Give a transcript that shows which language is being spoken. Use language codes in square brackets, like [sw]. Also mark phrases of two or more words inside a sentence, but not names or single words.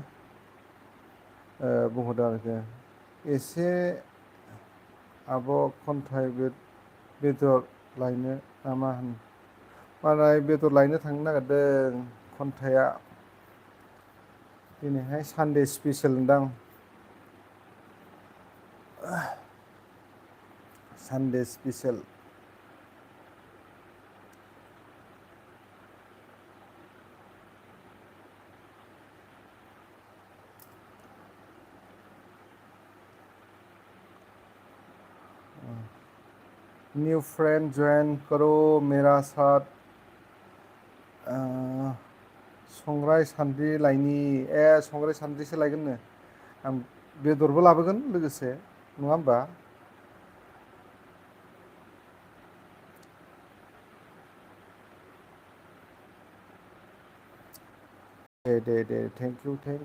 [brx] बुंहरदों आरोखि एसे आब' खन्थाइ बेदर लायनो नामा होन मालाय बेदर लायनो थांनो नागिरदों खन्थाइआ दिनैहाय [en] Sunday special [brx] दां [en] Sunday special new friend join [hi] करो मेरा साथ [brx] संग्राय सान्द्रि लायनि संग्राय सान्द्रिसो लायगोननो आं बेदरबो लाबोगोन लोगोसे नङा होमबा दे [en] thank you